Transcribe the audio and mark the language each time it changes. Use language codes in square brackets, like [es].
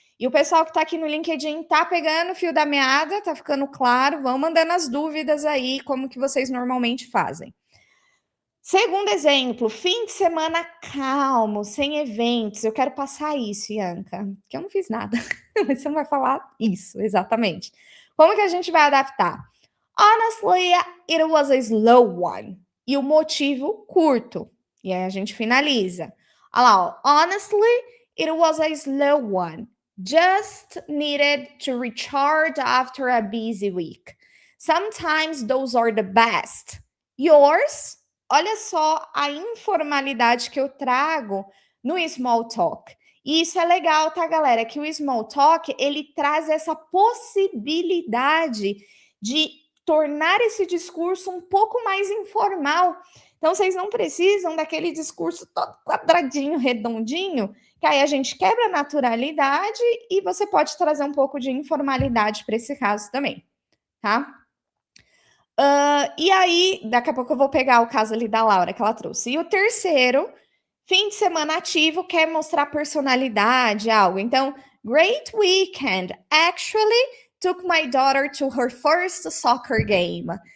[pt] E o pessoal que tá aqui no LinkedIn tá pegando o fio da meada, tá ficando claro, vão mandando as dúvidas aí, como que vocês normalmente fazem. Segundo exemplo, fim de semana calmo, sem eventos. Eu quero passar isso, Ianca, que eu não fiz nada. Mas você não vai falar isso, exatamente. Como que a gente vai adaptar? [en] Honestly, it was a slow one. [pt] E o motivo curto. E aí a gente finaliza. Olha lá, ó. [en] Honestly, it was a slow one. Just needed to recharge after a busy week. Sometimes those are the best. Yours? [pt] Olha só a informalidade que eu trago no small talk. E isso é legal, tá, galera? Que o small talk, ele traz essa possibilidade de tornar esse discurso um pouco mais informal. Então, vocês não precisam daquele discurso todo quadradinho, redondinho, que aí a gente quebra a naturalidade e você pode trazer um pouco de informalidade para esse caso também, tá? E aí, daqui a pouco eu vou pegar o caso ali da Laura que ela trouxe. E o terceiro, fim de semana ativo, quer mostrar personalidade, algo. [en] Então, great weekend. Actually, took my daughter to her first soccer game.